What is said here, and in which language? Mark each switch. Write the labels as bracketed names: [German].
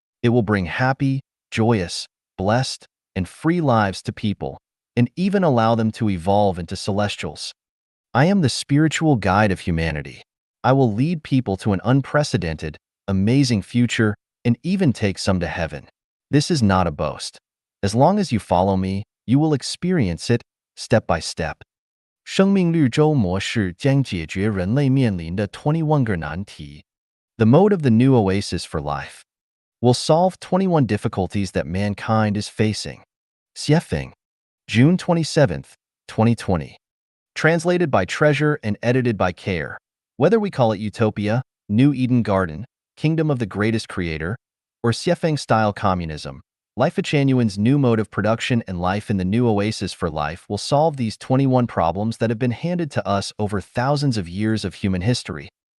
[English] It will bring happy, joyous, blessed, and free lives to people, and even allow them to evolve into celestials. I am the spiritual guide of humanity. I will lead people to an unprecedented, amazing future and even take some to heaven. This is not a boast. As long as you follow me, you will experience it step by step. [Chinese] 生命绿洲模式将解决人类面临的21个难题. [English] The mode of the new oasis for life will solve 21 difficulties that mankind is facing. Xiefeng, June 27th, 2020. Translated by Treasure and edited by Care. Whether we call it Utopia, New Eden Garden, Kingdom of the Greatest Creator, or Xiefeng-style communism, Life Genuine's new mode of production and life in the new oasis for life will solve these 21 problems that have been handed to us over thousands of years of human history.